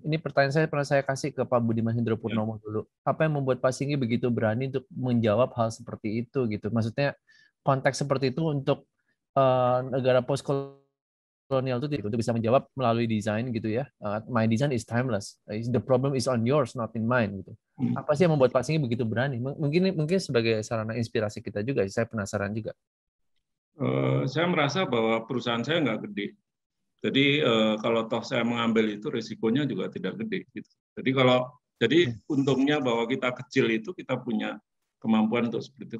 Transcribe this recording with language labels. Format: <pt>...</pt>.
<id>Ini pertanyaan saya pernah saya kasih ke Pak Budiman Hendropurnomo dulu. Apa yang membuat Pak Singgi begitu berani untuk menjawab hal seperti itu gitu? Maksudnya konteks seperti itu untuk negara post kolonial itu untuk bisa menjawab melalui desain gitu ya.</id> <en>My design is timeless. The problem is on yours, not in mine</en> <id>gitu. Apa sih yang membuat Pak Singgi begitu berani? Mungkin sebagai sarana inspirasi kita juga. Saya penasaran juga. Saya merasa bahwa perusahaan saya nggak gede. Jadi kalau toh saya mengambil itu risikonya juga tidak gede. Gitu. Jadi untungnya bahwa kita kecil itu kita punya kemampuan untuk seperti itu.</id>